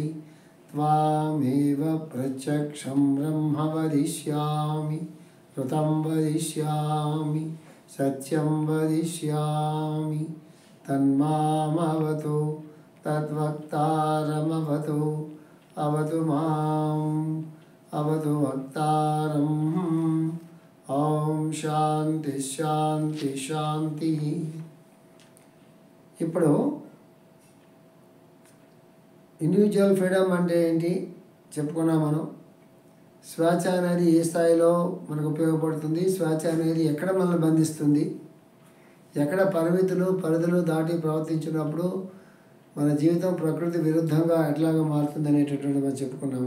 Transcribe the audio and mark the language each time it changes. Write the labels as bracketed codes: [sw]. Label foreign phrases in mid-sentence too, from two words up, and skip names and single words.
[sa] त्वामेव प्रत्यक्षं ब्रह्म वदिष्यामि ऋतं वदिष्यामि सत्यं वदिष्यामि तन्मामवतु तद्वक्तारमवतु अवतु माम् अवतु वक्तारम् ఓం శాంతి శాంతి శాంతి. [te] ఇప్పుడు [en] individual freedom [te] అంటే ఏంటి చెప్పుకున్నాం మనం. స్వేచ్ఛ అనేది ఏ స్థాయిలో మనకు ఉపయోగపడుతుంది, స్వేచ్ఛ అనేది ఎక్కడ మనల్ని బంధిస్తుంది, ఎక్కడ పరిధులు దాటి ప్రవర్తించినప్పుడు మన జీవితం ప్రకృతి విరుద్ధంగా ఎట్లాగా మారుతుంది అనేటటువంటి మనం చెప్పుకున్నాము.